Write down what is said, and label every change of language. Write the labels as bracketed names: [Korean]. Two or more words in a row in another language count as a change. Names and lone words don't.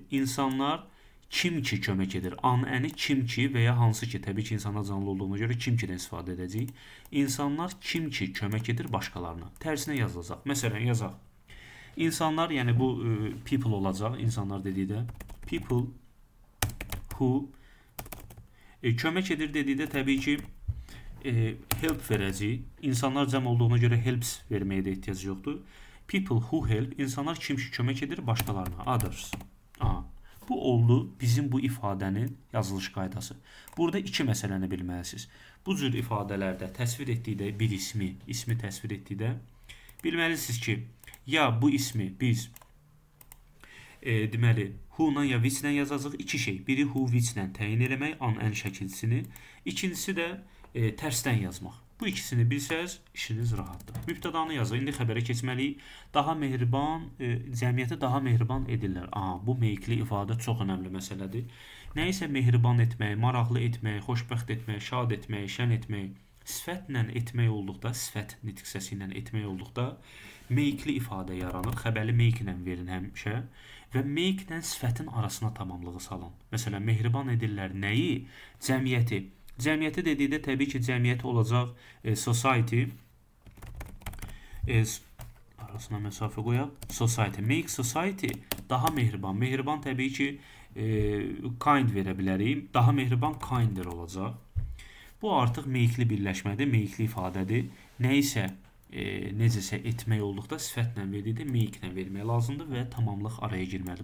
[Azerbaijani] İnsanlar kim ki kömək edir? An, əni kim ki və ya hansı ki, təbii ki, insanlar canlı olduğuna görə kim ki-dən istifadə edəcəyik. İnsanlar kim ki kömək edir başqalarına. Tərsinə yazılacaq. Məsələn, yazaq. İnsanlar, yəni bu people olacaq. İnsanlar dedikdə [English] people who [Azerbaijani] kömək edir dedikdə təbii ki, help verəcəyik. İnsanlar cəm olduğuna görə helps verməyə də ehtiyac yoxdur. [English] People who help, [Azerbaijani] insanlar kim ki kömək edir başqalarına. Others. Aha. Bu oldu bizim bu ifadənin yazılış qaydası. Burada iki məsələni bilməlisiniz. Bu cür ifadələrdə təsvir etdikdə bir ismi təsvir etdikdə bilməlisiniz ki, ya bu ismi biz deməli who-la ya which-lə yazacağıq. İki şey. Biri who, which-lə təyin eləmək, ən şəkilçisini. İkincisi də tərsdən yazmaq. Bu ikisini bilsəz, işiniz rahatdır. Mübtədanı yazın. İndi xəbərə keçməliyik. Daha mehriban, cəmiyyəti daha mehriban edirlər. Aha, bu make-li ifadə çox önəmli məsələdir. Nəyisə mehriban etmək, maraqlı etmək, xoşbəxt etmək, şad etmək, şən etmək, sifətlə etmək olduqda, sifət nitq səsi ilə etmək olduqda make-li ifadə yaranır. Xəbəri make ilə verin həmişə və make ilə sifətin arasına tamamlığı salın. Məsələn, mehriban edirlər nəyi? Cəmiyyəti. Cəmiyyəti dedikdə təbii ki, cəmiyyət olacaq society. Arasına məsafə qoyaq. Society. [English] Make society [Azerbaijani] daha mehriban. Mehriban təbii ki, kind verə bilərik. Daha mehriban kinder olacaq. Bu artıq make-li birləşmədir, make-li ifadədir. Nəyisə necəsə etmək olduqda sifətlə verdikdə make-lə vermək lazımdır və tamamlıq araya girməlidir.